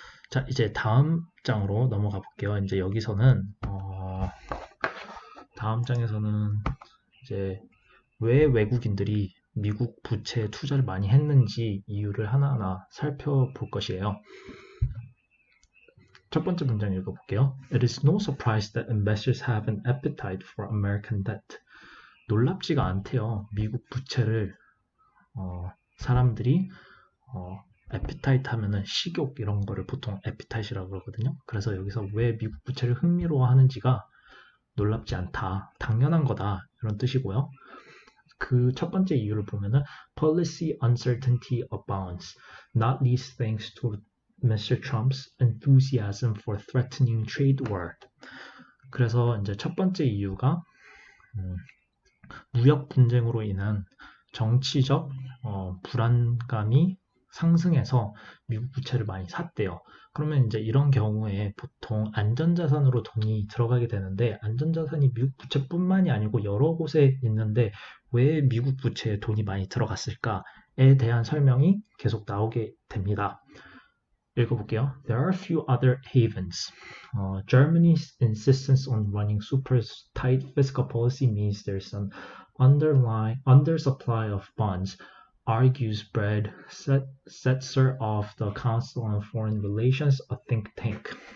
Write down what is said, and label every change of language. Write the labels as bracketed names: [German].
[Korean] 자, 이제 다음 장으로 넘어가 볼게요. 이제 여기서는 다음 장에서는 이제 왜 외국인들이 미국 부채에 투자를 많이 했는지 이유를 하나하나 살펴볼 것이에요. 첫 번째 문장 읽어볼게요. [English] It is no surprise that investors have an appetite for American debt. [Korean] 놀랍지가 않대요. 미국 부채를 사람들이 appetite 하면은 식욕 이런 거를 보통 appetite이라고 그러거든요. 그래서 여기서 왜 미국 부채를 흥미로워하는지가 놀랍지 않다, 당연한 거다 이런 뜻이고요. 그 첫 번째 이유를 보면은 [English] policy uncertainty abounds, not least thanks to Mr. Trump's enthusiasm for threatening trade war. [Korean] 그래서 이제 첫 번째 이유가 무역 분쟁으로 인한 정치적 불안감이 상승해서 미국 부채를 많이 샀대요. 그러면 이제 이런 경우에 보통 안전자산으로 돈이 들어가게 되는데 안전자산이 미국 부채뿐만이 아니고 여러 곳에 있는데 왜 미국 부채에 돈이 많이 들어갔을까에 대한 설명이 계속 나오게 됩니다. 읽어볼게요. [English] There are a few other havens. Germany's insistence on running super tight fiscal policy means there's an underlying undersupply of bonds, argues Brad Setzer of the Council on Foreign Relations, a think tank.